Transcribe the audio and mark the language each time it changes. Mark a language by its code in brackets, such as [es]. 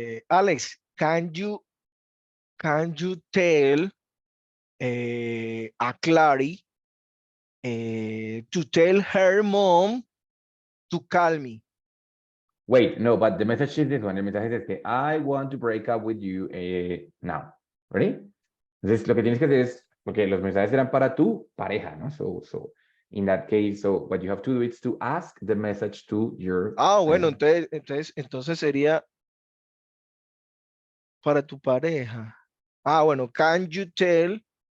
[en] Alex, can you tell a Clary to tell her mom to call me? Wait, no, but the message is this one. [es] El mensaje es que [en] I want to break up with you now. Ready? [es] Entonces, lo que tienes que hacer es, porque los mensajes eran para tu pareja, ¿no? [en] So in that case, so what you have to do is to ask the message to your... [es] Bueno, entonces sería para tu pareja. [en] Bueno, can you tell?